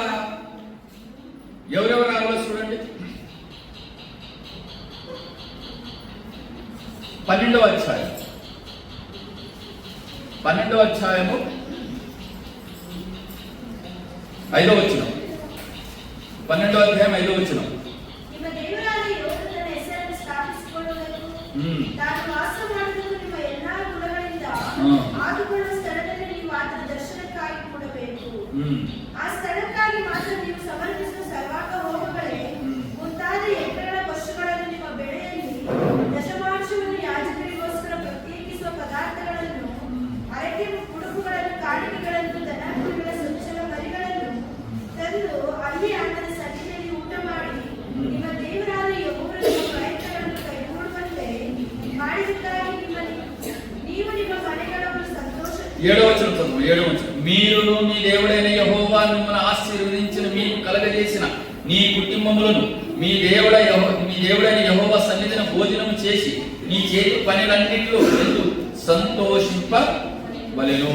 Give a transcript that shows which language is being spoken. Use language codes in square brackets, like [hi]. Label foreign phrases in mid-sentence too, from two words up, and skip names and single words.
[te] ఎవరెవరు రావాలో చూడండి. 12వ అధ్యాయం 5వ వచనం. 12వ అధ్యాయం 5వ వచనం. [kn] ಆ ಸ್ಥಳಕ್ಕಾಗಿ ಮಾತ್ರ ನೀವು ಸಮರ್ಪಿಸುವ ಸರ್ವಾಂಗ ಹೋಮಗಳೇ ಮುಂತಾದ ಯಜ್ಞಗಳ ಪಶುಗಳನ್ನು ನಿಮ್ಮ ಬೆಳೆಯಲ್ಲಿ ದಶಮಾಂಶವನ್ನು ಯಾಜಕರಿಗೋಸ್ಕರ ಪ್ರತ್ಯೇಕಿಸುವ ಪದಾರ್ಥಗಳನ್ನು, ಅರಕೆ ಉಡುಪುಗಳನ್ನು, ಕಾಣಿಕೆಗಳನ್ನು, ದನಕರುಗಳ ಸ್ವಚ್ಛಲ ಮರಿಗಳನ್ನು ತಂದು ಅಲ್ಲಿ ಆತನ ಸನ್ನಿಧಿಯಲ್ಲಿ ಊಟ ಮಾಡಿ ನಿಮ್ಮ ದೇವರಾದ ಯೆಹೋವನ ಪ್ರಯತ್ನಗಳನ್ನು ಕೈಗೂಡುವಂತೆ ಮಾಡಿದ್ದಕ್ಕಾಗಿ ನೀವು ನಿಮ್ಮ ಮನೆಗಳನ್ನು ಸಂತೋಷ. [te] 7వ వచనం. మీరును మీ దేవుడైన యెహోవా మిమ్మల్ని ఆశీర్వదించిన, మీకు కలగజేసిన నీ కుటుంబములను మీ దేవుడైన యెహోవా సన్నిధిన భోజనం చేసి నీ చేతి పనులన్నిటిలో సంతోషింపవలెను.